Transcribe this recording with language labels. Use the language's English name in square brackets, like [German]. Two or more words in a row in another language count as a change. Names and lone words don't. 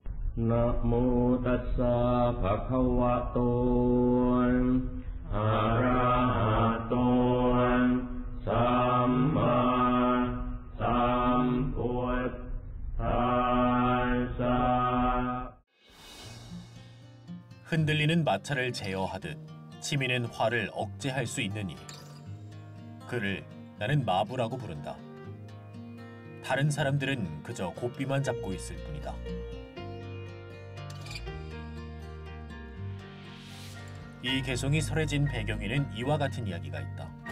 [Pali] นะโมตัสสะภะคะวะโตอะระหะโตสัมมาสัมพุทธัสสะ [Korean] 흔들리는 마차를 제어하듯 치미는 화를 억제할 수 있느니 그를 나는 마부라고 부른다. 다른 사람들은 그저 고삐만 잡고 있을 뿐이다. 이 개송이 설해진 배경에는 이와 같은 이야기가 있다.